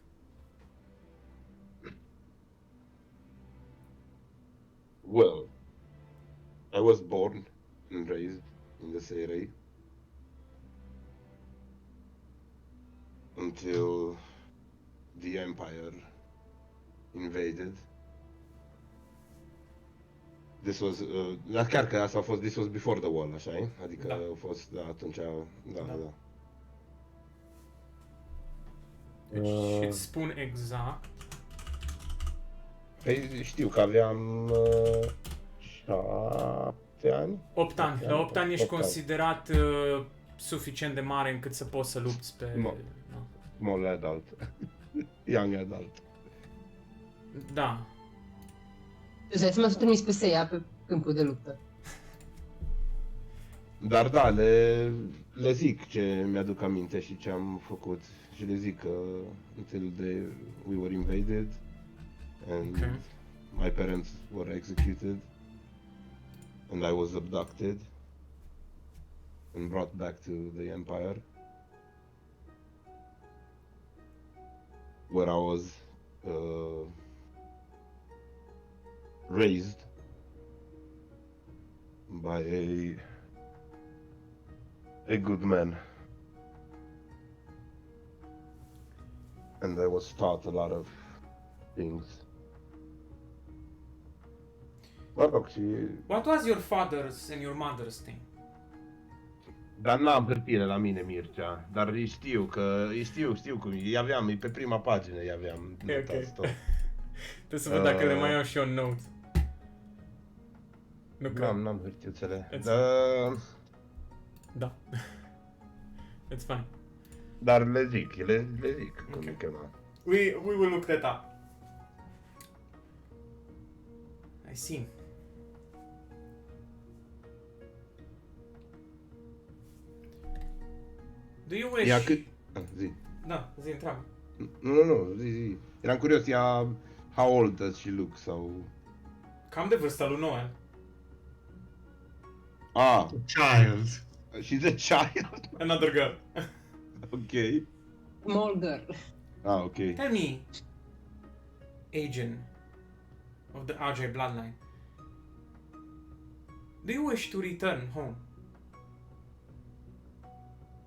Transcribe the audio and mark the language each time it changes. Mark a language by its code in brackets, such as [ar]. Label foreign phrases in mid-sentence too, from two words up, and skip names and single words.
[en] Well, I was born and raised in the Seirei until the Empire invaded. This was, [ro] chiar că asta a fost, [en] this was before the wall, [ro] așa e? Adică Da. a fost, da, atunci, da. Deci îți spun exact. Păi știu că aveam 7 ani. 8 ani. La 8 ani ești 8 ani. considerat suficient de mare încât să poți să lupți pe... [en] No. [ro] Da. [en] Small adult. Young adult. [ro] Da. Îți dai seama să trimis pe Seiya pe câmpul de luptă. Dar da, le zic ce mi-aduc aminte și ce am făcut. Și le zic că [en] until we were invaded and Okay. my parents were executed and I was abducted and brought back to the Empire where I was raised by a good man. And I was taught a lot of things. [ro] Mă rog, și... [en] What was your father's and your mother's thing? [ro] Dar n-am hârtire la mine, Mircea. Dar îi știu cum e. Îi aveam, e pe prima pagină îi aveam. notați tot. Trebuie să văd dacă le mai iau și eu în notes. Nu cred. N-am hârtiuțele. [en] Da. It's fine. [ro] Dar le zic cum Ok. e chema. [en] We will look that up. I see. Do you wish... [ro] Ea cât... Zi. Da, zi, întreabă. Nu, zi. Eram curios, ea... [en] How old does she look, [ro] sau... Cam de vârsta lui Noel. [en] Child. She's a child. Another girl. Ok. Small girl. Ok. Tell me, agent of the Ajay bloodline, do you wish to return home?